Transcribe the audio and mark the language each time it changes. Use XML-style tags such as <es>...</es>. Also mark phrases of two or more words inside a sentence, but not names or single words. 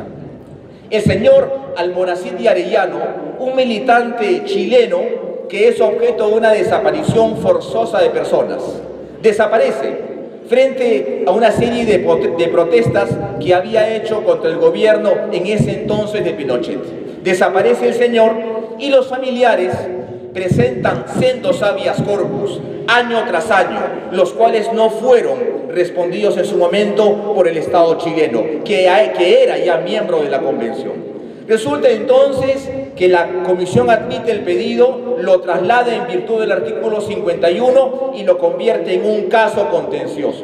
<es>El señor Almonacid Arellano, un militante chileno que es objeto de una desaparición forzosa de personas, desaparece frente a una serie de protestas que había hecho contra el gobierno en ese entonces de Pinochet. Desaparece el señor y los familiares presentan sendos habeas corpus año tras año, los cuales no fueron respondidos en su momento por el Estado chileno, que era ya miembro de la Convención. Resulta entonces que la Comisión admite el pedido, lo traslada en virtud del artículo 51 y lo convierte en un caso contencioso.</es>